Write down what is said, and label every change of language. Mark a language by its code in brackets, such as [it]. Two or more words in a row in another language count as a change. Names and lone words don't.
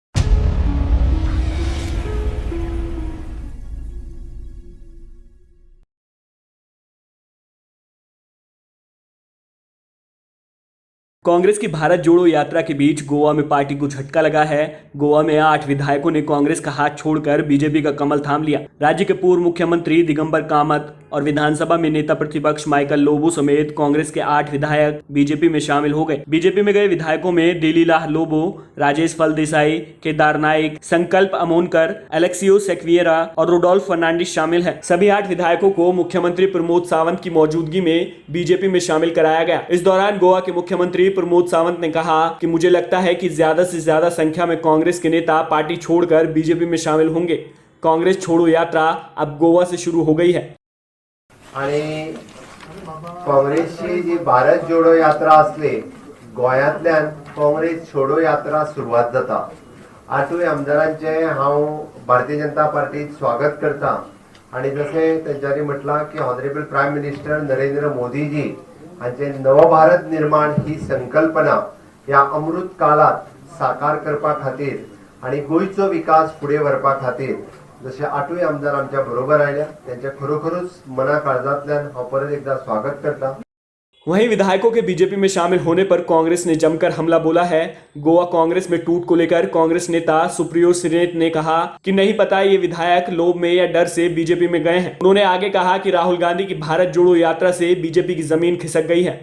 [hi] कांग्रेस की भारत जोड़ो यात्रा के बीच गोवा में पार्टी को झटका लगा है। गोवा में 8 विधायकों ने कांग्रेस का हाथ छोड़कर बीजेपी का कमल थाम लिया। राज्य के पूर्व मुख्यमंत्री दिगंबर कामत और विधानसभा में नेता प्रतिपक्ष माइकल लोबो समेत कांग्रेस के 8 विधायक बीजेपी में शामिल हो गए। बीजेपी में गए विधायकों में डेलीलाह लोबो, राजेश फलदेसाई, केदार नाइक, संकल्प अमोनकर, एलेक्सियो सेक्वियरा और रोडोल्फ फर्नांडिस शामिल हैं। सभी 8 विधायकों को मुख्यमंत्री प्रमोद सावंत की मौजूदगी में बीजेपी में शामिल कराया गया। इस दौरान गोवा के मुख्यमंत्री प्रमोद सावंत ने कहा कि मुझे लगता है कि ज्यादा से ज्यादा संख्या में कांग्रेस के नेता पार्टी छोड़कर बीजेपी में शामिल होंगे। कांग्रेस छोड़ो यात्रा अब गोवा से शुरू हो गई है। [kok] आणि काँग्रेसची जी भारत जोडो यात्रा असली गोंयांतल्यान काँग्रेस छोडो यात्रा सुरवात जाता आठूय आमदारांचे हांव भारतीय जनता पार्टीत स्वागत करता आणि जशें तेंच्यांनी म्हटलां की [en] honourable prime minister [kok] नरेंद्र मोदीजी हांचे नवभारत निर्माण ही संकल्पना ह्या अमृत काळात साकार करपा खातीर आणि गोंयचो विकास फुडें व्हरपा खातीर जशें आठूय आमदार आमच्या बरोबर आयल्या त्यांचे खरोखरूच मना काळजांतल्यान हांव परत एकदा स्वागत करता। [hi] वहीं विधायकों के बीजेपी में शामिल होने पर कांग्रेस ने जमकर हमला बोला है। गोवा कांग्रेस में टूट को लेकर कांग्रेस नेता सुप्रियो श्रीनेत ने कहा कि नहीं पता ये विधायक लोभ में या डर से बीजेपी में गए हैं। उन्होंने आगे कहा कि राहुल गांधी की भारत जोड़ो यात्रा से बीजेपी की जमीन खिसक गई है।